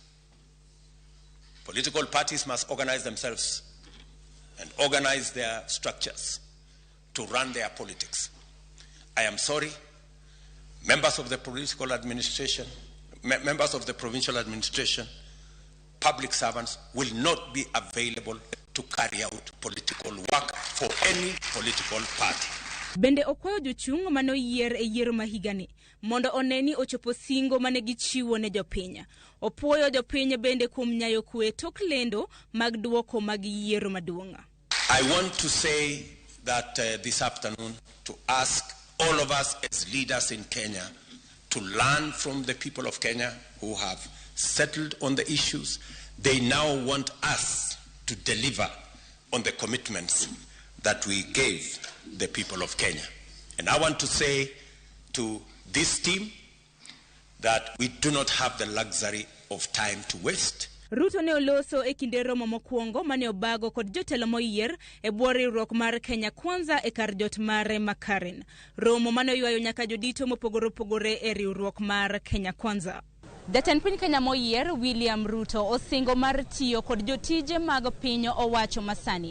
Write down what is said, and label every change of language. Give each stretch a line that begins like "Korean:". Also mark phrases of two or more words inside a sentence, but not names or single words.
English: Political parties must organize themselves and organize their structures to run their politics. I am sorry, members of the political administration, members of the provincial administration, public servants will not be available to carry out political work for any political party.
Luo (Kenya and Tanzania): Bende okwayo jochung' mano yier e yiero mahigani mondo oneni ochopo singo mane gichiwo ne jopiny. Opuoyo jopiny bende kuom nyayo kwe tok lendo mag duoko mag yiero maduong'.
English: I want to say that this afternoon to ask all of us as leaders in Kenya to learn from the people of Kenya who have settled on the issues. They now want us to deliver on the commitments that we gave the people of Kenya. And I want to say to this team that we do not have the luxury of time to waste.
Luo (Kenya and Tanzania): Ruto ne oloso e kinde romo mokwongo mane obago kod jotelo moyier e bwo riwruok mar Kenya Kwanza e kar jot mare makare. Romo mane oywayo nyaka jodito mopogore opogore e riwruok mar Kenya Kwanza. Jatend piny Kenya moyier William Ruto osingo mar tiyo kod jotije mag piny owacho masani.